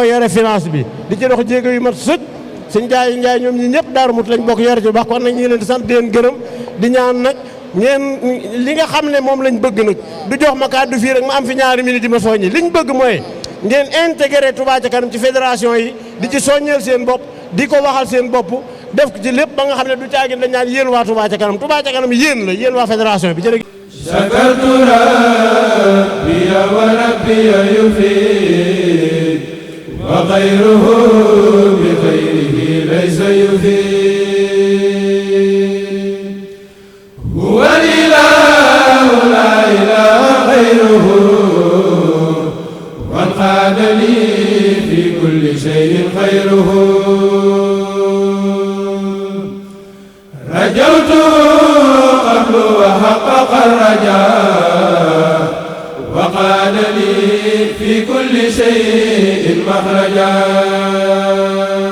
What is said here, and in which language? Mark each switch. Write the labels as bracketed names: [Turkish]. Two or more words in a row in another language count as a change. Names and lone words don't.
[Wolof] yore finance bi di ci dox jéego yu mat sëkk sëñ Njaay ñoom ñi ñëpp Daaru Muxti lañ bokk yore ci bu baax kon nag ñu ngi leen di sant di leen gërëm di ñaan nag ngeen li nga xam ne moom lañ bëgg nag du jox ma kàddu fii rek ma am fi ñaari minute di ma soññi liñ bëgg mooy ngeen intégré Touba Ca Kanam ci fédération yi di ci soññeel seen bopp di ko waxal seen bopp def ci lépp ba nga xam ne du caagin dañ naan yéen waa Touba Ca Kanam Touba Ca Kanam yéen la yéen waa fédération bi jërëjëf. [Arabic] شكرت ربي وربي يفيد وغيره بغيره ليس يفيد هو الإله لا إله غيره وانقاد لي في كل شيء خيره رجوته قبل وحقق الرجاء وقال لي في كل شيء مخرجا